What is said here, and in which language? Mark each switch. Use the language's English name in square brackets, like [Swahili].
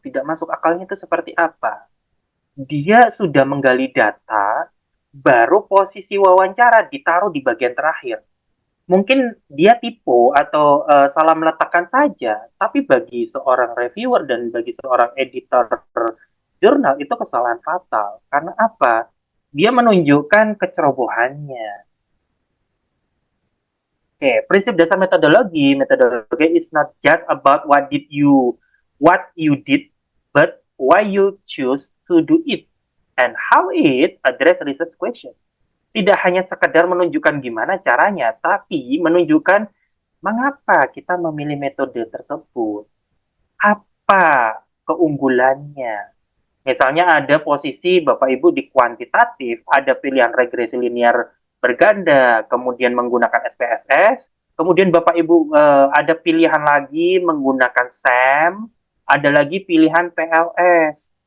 [Indonesian] Tidak masuk akalnya itu seperti apa? Dia sudah menggali data, baru posisi wawancara ditaruh di bagian terakhir. Mungkin dia tipu atau salah meletakkan saja, tapi bagi seorang reviewer dan bagi seorang editor jurnal itu kesalahan fatal. Karena apa? Dia menunjukkan kecerobohannya. Oke, prinsip dasar metodologi [English] is not just about what you did, but why you choose to do it and how it address research question. [Indonesian] Tidak hanya sekedar menunjukkan gimana caranya, tapi menunjukkan mengapa kita memilih metode tersebut. Apa keunggulannya? Misalnya ada posisi Bapak Ibu di kuantitatif, ada pilihan regresi linear berganda, kemudian menggunakan SPSS, kemudian Bapak Ibu ada pilihan lagi menggunakan SAM, ada lagi pilihan PLS.